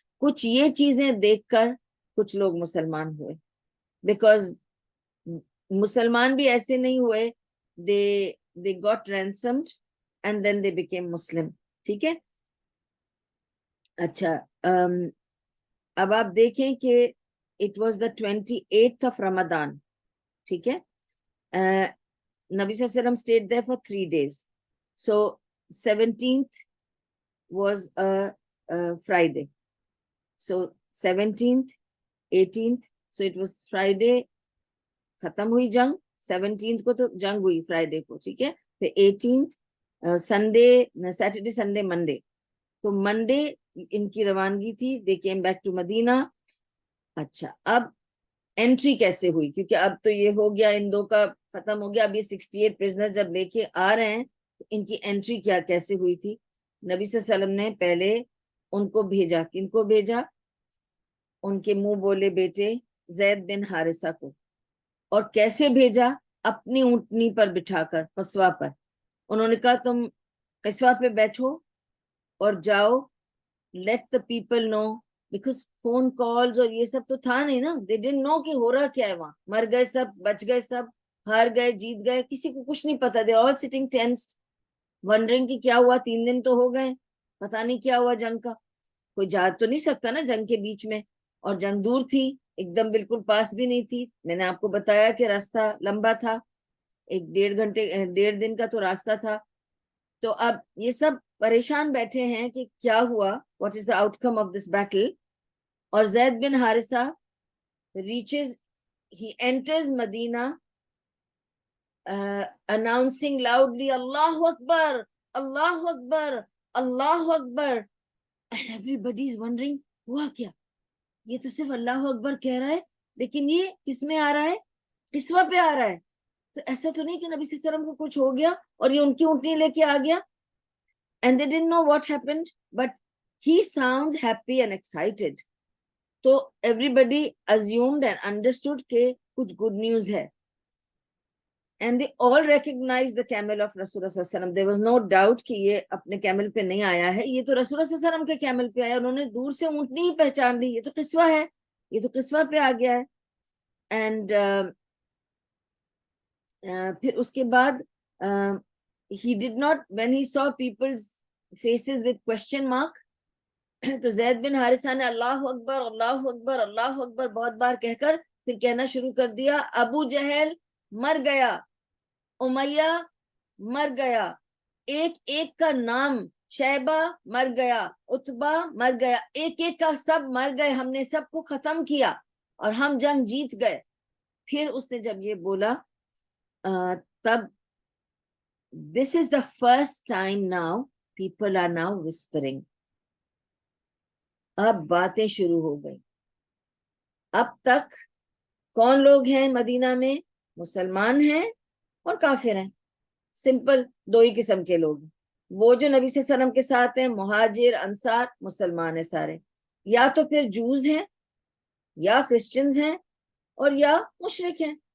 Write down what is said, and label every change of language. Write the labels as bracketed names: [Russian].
[Urdu] کچھ یہ چیزیں دیکھ کر کچھ لوگ مسلمان ہوئے, بیکاز مسلمان بھی ایسے نہیں ہوئے, [English] they got ransomed and then they became Muslim. [Urdu] ٹھیک ہے, اچھا اب آپ دیکھیں کہ [English] it was the 28th of Ramadan. [Urdu] ٹھیک ہے, [English] Nabi Sallallahu Alaihi Wasallam stayed there for 3 days. So 17th was a Friday. So 17th, 18th, so it was Friday, [Urdu] ختم ہوئی جنگ. 17th کو تو جنگ ہوئی فرائیڈے کو, ٹھیک ہے. پھر 18th Sunday, Saturday Sunday Monday, تو منڈے ان کی روانگی تھی. [English] They came back to Medina. [Urdu] اچھا, اب انٹری کیسے ہوئی, کیونکہ اب تو یہ ہو گیا, ان دو کا ختم ہو گیا. اب یہ 68 پرزنر جب لے کے آ رہے ہیں تو ان کی انٹری کیسے ہوئی تھی. نبی صلی اللہ علیہ وسلم نے پہلے ان کو بھیجا, کن کو بھیجا؟ ان کے منہ بولے بیٹے زید بن حارثہ کو. اور کیسے بھیجا؟ اپنی اونٹنی پر بٹھا کر, قصوہ پر. انہوں نے کہا تم قصوہ پہ بیٹھو اور جاؤ, [English] let the people know, because [Urdu] phone calls اور یہ سب تو تھا نہیں نا. [English] they didn't know [Urdu] کہ ہو رہا کیا ہے وہاں. مر گئے سب, بچ گئے سب, ہار گئے, جیت گئے, کسی کو کچھ نہیں پتا. [English] they all sitting tensed, wondering [Urdu] کہ کیا ہوا. 3 دن تو ہو گئے, پتا نہیں کیا ہوا جنگ کا. کوئی جا تو نہیں سکتا نا جنگ کے بیچ میں, اور جنگ دور تھی, ایک دم بالکل پاس بھی نہیں تھی. میں نے آپ کو بتایا کہ راستہ لمبا تھا, 1.5 دن کا تو راستہ تھا. تو اب یہ سب پریشان بیٹھے ہیں کہ کیا ہوا, [English] what is the outcome of this battle. اور Zaid bin Haritha he enters Medina announcing loudly, Allahu Akbar, Allahu Akbar, Allahu Akbar. And everybody is wondering, [Urdu] ہوا کیا؟ یہ تو صرف اللہ اکبر کہہ رہا ہے, لیکن یہ کس میں آ رہا ہے؟ قصوہ پہ آ رہا ہے. تو ایسا تو نہیں کہ نبی صلی اللہ علیہ وسلم کو کچھ ہو گیا اور یہ ان کی اونٹنی لے کے آ گیا. [English] And they didn't know what happened, but he sounds happy and excited. تو everybody assumed and understood [Urdu] کہ کچھ [English] good news ہے. And they all recognized the camel of Rasulullah sallallahu alaihi wasallam. There was no doubt [Urdu] کہ یہ اپنے camel پہ نہیں آیا ہے, یہ تو رسول اللہ صلی اللہ علیہ وسلم کے کیمل پہ آیا. انہوں نے دور سے اونٹنی ہی پہچان لی, یہ تو قصوہ ہے, یہ تو قصوہ پہ آ گیا ہے. اینڈ پھر اس کے بعد [English] he did not, when he saw people's faces with question mark, [Urdu] تو زید بن حارثہ نے اللہ اکبر اللہ اکبر اللہ اکبر بہت بار کہہ کر پھر کہنا شروع کر دیا, ابو جہل مر گیا, امیہ مر گیا, ایک ایک کا نام, شیبہ مر گیا, عتبہ مر گیا, ایک ایک کا سب مر گئے, ہم نے سب کو ختم کیا اور ہم جنگ جیت گئے. پھر اس نے جب یہ بولا تب [English] this is the first time now people are now whispering. [Urdu] اب باتیں شروع ہو گئی. اب تک کون لوگ ہیں مدینہ میں؟ مسلمان ہیں اور کافر ہیں. سمپل دو ہی قسم کے لوگ. وہ جو نبی صلی اللہ علیہ وسلم کے ساتھ ہیں مہاجر انصار مسلمان ہیں سارے, یا تو پھر جوز ہیں یا کرسچنز ہیں اور یا مشرک ہیں.